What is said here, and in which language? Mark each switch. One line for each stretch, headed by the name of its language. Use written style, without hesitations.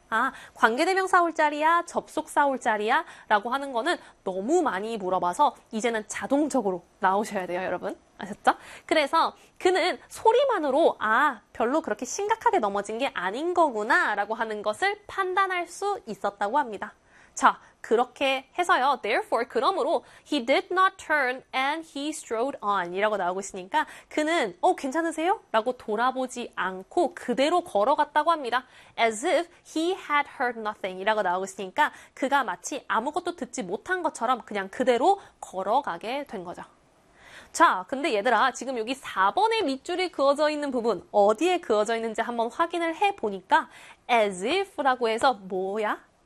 Korean: 아, 관계대명사 올 자리야? 접속사 올 자리야? 라고 하는 거는 너무 많이 물어봐서 이제는 자동적으로 나오셔야 돼요, 여러분. 아셨죠? 그래서 그는 소리만으로, 아, 별로 그렇게 심각하게 넘어진 게 아닌 거구나, 라고 하는 것을 판단할 수 있었다고 합니다. 자, 그렇게 해서요.
English: Therefore, 그러므로, he did not turn and he strode on.
Korean: 이라고 나오고 있으니까, 그는, 괜찮으세요? 라고 돌아보지 않고 그대로 걸어갔다고 합니다.
English: As if he had heard nothing.
Korean: 이라고 나오고 있으니까, 그가 마치 아무것도 듣지 못한 것처럼 그냥 그대로 걸어가게 된 거죠. 자, 근데 얘들아, 지금 여기 4번에 밑줄이 그어져 있는 부분, 어디에 그어져 있는지 한번 확인을 해보니까, as if라고 해서, 뭐야?